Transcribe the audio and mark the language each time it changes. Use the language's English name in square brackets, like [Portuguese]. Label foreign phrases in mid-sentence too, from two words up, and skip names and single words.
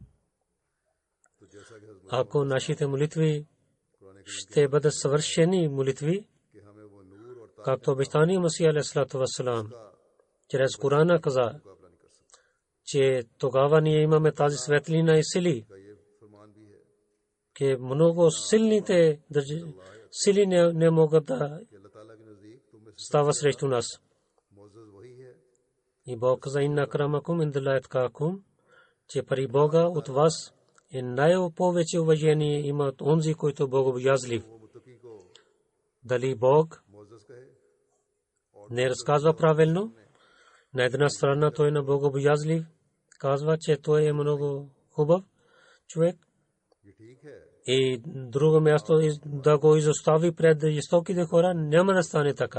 [Bulgarian] ако нашите молитви ще бъдат съвършени молитви, както обещание Масия [Arabic] عليه الصلاة والسلام [Bulgarian] чрез Корана каза, че тогава ние имаме тази светлина и сили, че много силните сили не могат да става срещу нас. И Бог каза: [Arabic] إن أكرمكم عند الله أتقاكم, [Bulgarian] че при Бога от вас е най-повече уважение имат онзи, който е богобоязлив. Дали Бог не разказва правилно? На една страна той е на богобоязлив, казва, че той е много хубав човек, и друго място да го изостави пред жестоките хора, няма да стане така.